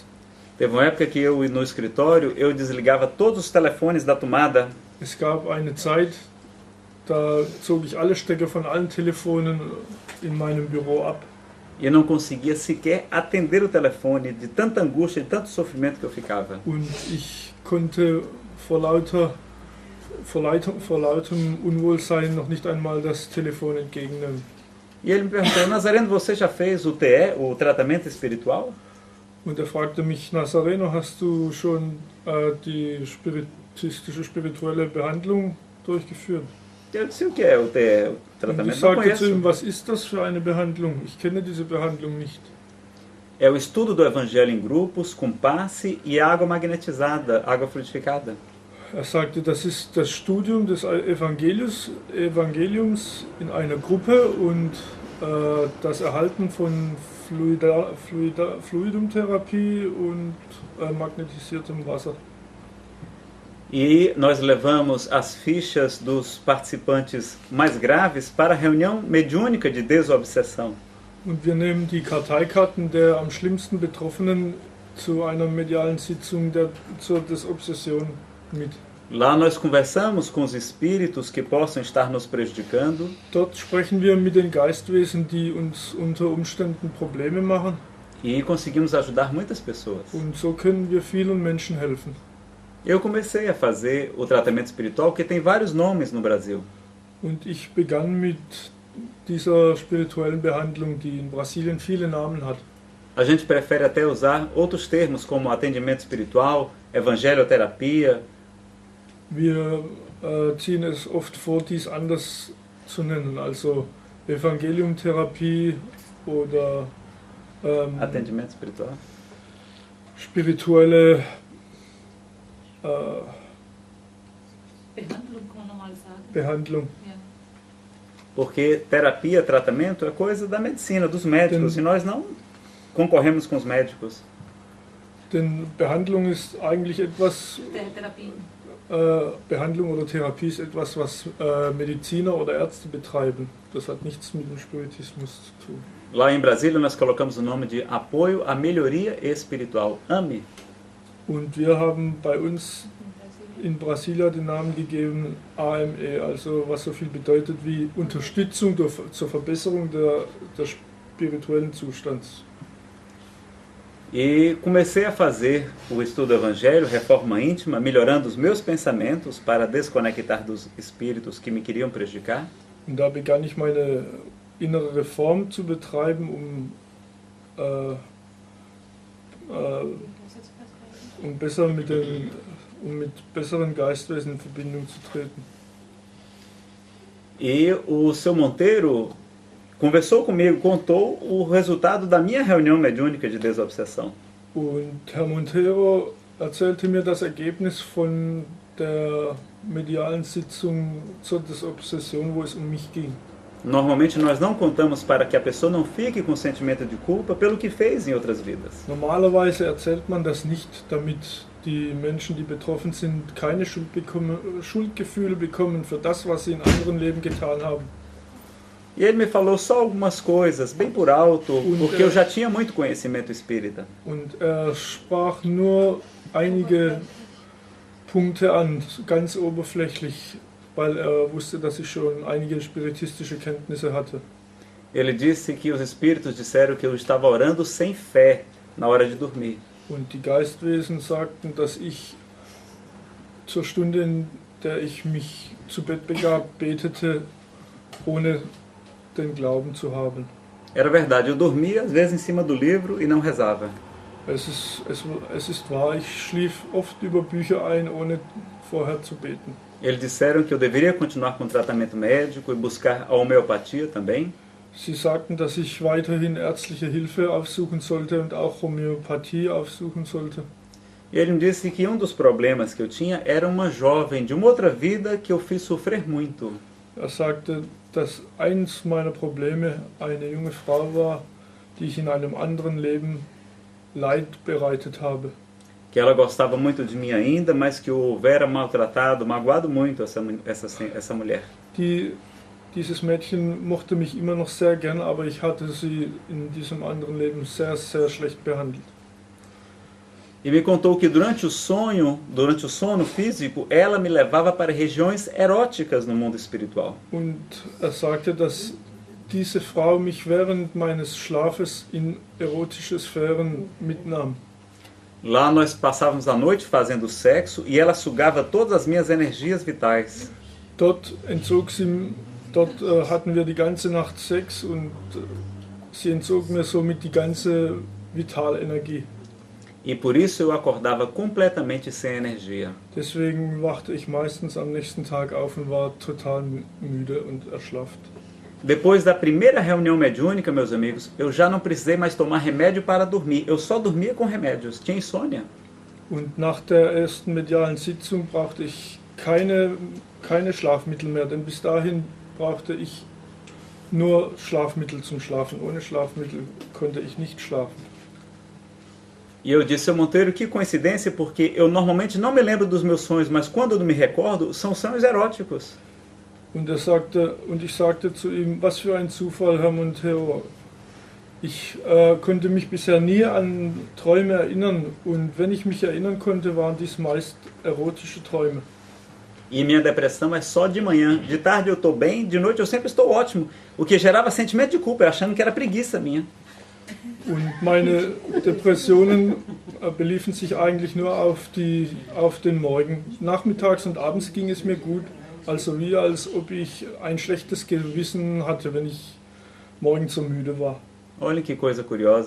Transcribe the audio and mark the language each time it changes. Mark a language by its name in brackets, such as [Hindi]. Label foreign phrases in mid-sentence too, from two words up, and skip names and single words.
[Portuguese] Teve uma época que eu, no escritório, eu desligava todos os telefones da tomada. [German] Es gab eine Zeit, da zog ich alle Stecker von allen Telefonen in meinem Büro ab. [Portuguese] E eu não conseguia sequer atender o telefone de tanta angústia, de tanto sofrimento que eu ficava. [German] Und ich konnte vor lautem Unwohlsein noch nicht einmal das Telefon entgegennehmen. [Portuguese] E ele me perguntou: Nazareno, você já fez o TE, o tratamento espiritual? [German] Und er fragte mich: Nazareno, hast du schon die spirituelle Behandlung durchgeführt? [Portuguese] Eu disse: o que é o TE, o [German] Und ich [Portuguese] tratamento? Não [German] sagte zu [Portuguese] conheço. [German] ihm: Was ist das für eine Behandlung? Ich kenne diese Behandlung nicht. [Portuguese] É o estudo do evangelho em grupos, com passe e água magnetizada, água fluidificada. [German] Er sagte, das ist das Studium des Evangeliums in einer Gruppe und das Erhalten von Fluidumtherapie und magnetisiertem Wasser. [Portuguese] E nós levamos as fichas dos participantes mais graves para a reunião mediúnica de desobsessão. [German] Und wir nehmen die Karteikarten der am schlimmsten Betroffenen zu einer medialen Sitzung zur Desobsession mit. [Portuguese] Lá nós conversamos com os espíritos que possam estar nos prejudicando. [German] Dort sprechen wir mit den Geistwesen, die uns unter Umständen Probleme machen. [Portuguese] E conseguimos ajudar muitas pessoas. [German] Und so können wir vielen Menschen helfen. [Portuguese] Eu comecei a fazer o tratamento espiritual, que tem vários nomes no Brasil. [German] Und ich begann mit dieser spirituellen Behandlung, die in Brasilien viele Namen hat. [Portuguese] A gente prefere até usar outros termos como atendimento espiritual, evangelioterapia. [German] Wir ziehen es oft vor, dies anders zu nennen, also Evangeliumtherapie oder [Portuguese] Atendimento espiritual. [German] Spirituelle Behandlung kann man normal sagen. Behandlung. Ja. [Portuguese] Porque terapia, tratamento é coisa da medicina, dos médicos, e nós não concorremos com os médicos. [German] Denn Behandlung ist eigentlich etwas, Therapien. Behandlung oder Therapie ist etwas, was Mediziner oder Ärzte betreiben. Das hat nichts mit dem Spiritismus zu tun. [Portuguese] Lá em Brasília nós colocamos o nome de Apoio à Melhoria Espiritual, AME. [German] Und wir haben bei uns in Brasilia den Namen gegeben AME, also was so viel bedeutet wie Unterstützung zur Verbesserung des spirituellen Zustands. [Portuguese] E comecei a fazer o estudo do Evangelho, reforma íntima, melhorando os meus pensamentos para desconectar dos espíritos que me queriam prejudicar. [German] Und da begann ich meine innere Reform zu betreiben, um mit besseren Geistwesen in Verbindung zu treten. [Portuguese] E o seu Monteiro conversou comigo, contou o resultado da minha reunião mediúnica de desobsessão. [German] Und Herr Monteiro erzählte mir das Ergebnis von der medialen Sitzung zur Desobsession, wo es um mich ging. [Portuguese] Normalmente nós não contamos para que a pessoa não fique com sentimento de culpa pelo que fez em outras vidas. [German] Normalerweise erzählt man das nicht, damit die Menschen, die betroffen sind, keine Schuldgefühle bekommen für das, was sie in anderen Leben getan haben. [Portuguese] E ele me falou só algumas coisas, bem por alto, porque eu já tinha muito conhecimento espírita. [German] Und sprach nur einige Punkte an, ganz oberflächlich, weil er wusste, dass ich schon einige spiritistische Kenntnisse hatte. [Portuguese] Ele disse que os espíritos disseram que eu estava orando sem fé na hora de dormir. [German] Und die Geistwesen sagten, dass ich zur Stunde, in der ich mich zu Bett begab, betete, ohne den Glauben zu haben. [Portuguese] Era verdade, eu dormia às vezes em cima do livro e não rezava. [German] Es ist wahr, ich schlief oft über Bücher ein, ohne vorher zu beten. [Portuguese] Eles disseram que eu deveria continuar com o tratamento médico e buscar a homeopatia também. [German] Sie sagten, dass ich weiterhin ärztliche Hilfe aufsuchen sollte und auch Homöopathie aufsuchen sollte. [Portuguese] E ele me disse que dos problemas que eu tinha era uma jovem de uma outra vida que eu fiz sofrer muito. [German] Er sagte, dass eins meiner Probleme eine junge Frau war, die ich in einem anderen Leben Leid bereitet habe. [Portuguese] Que ela gostava muito de mim ainda, mas que eu houvera maltratado, magoado muito essa mulher. [German] Dieses Mädchen mochte mich immer noch sehr gern, aber ich hatte sie in diesem anderen Leben sehr, sehr schlecht behandelt. [Portuguese] E me contou que durante o sono físico, ela me levava para regiões eróticas no mundo espiritual. [German] Und er sagte, dass diese Frau mich während meines Schlafes in erotische Sphären mitnahm. [Portuguese] Lá nós passávamos a noite fazendo sexo e ela sugava todas as minhas energias vitais. [German] Dort hatten wir die ganze Nacht Sex und sie entzog mir somit die ganze Vitalenergie. [Portuguese] E por isso eu acordava completamente sem energia. [German] Deswegen wachte ich meistens am nächsten Tag auf und war total müde und erschlafft. [Portuguese] Depois da primeira reunião mediúnica, meus amigos, eu já não precisei mais tomar remédio para dormir. Eu só dormia com remédios. Tinha insônia. [German] Und nach der ersten medialen Sitzung brauchte ich keine Schlafmittel mehr, denn bis dahin brauchte ich nur Schlafmittel zum Schlafen. Ohne Schlafmittel konnte ich nicht schlafen. [Portuguese] E eu disse, seu Monteiro, que coincidência, porque eu normalmente não me lembro dos meus sonhos, mas quando eu me recordo, são sonhos eróticos. [German] Und ich sagte zu ihm, was für ein Zufall, Herr Monteiro. Ich konnte mich bisher nie an Träume erinnern und wenn ich mich erinnern konnte, waren dies meist erotische Träume. [Portuguese] E minha depressão é só de manhã. De tarde eu estou bem, de noite eu sempre estou ótimo. O que gerava sentimento de culpa, achando que era preguiça minha. [German] Und meine Depressionen beliefen sich eigentlich nur auf den Morgen. Nachmittags und abends ging es mir gut, also wie als ob ich ein schlechtes Gewissen hatte, wenn ich morgens so müde war. [Portuguese] Olha que coisa curiosa.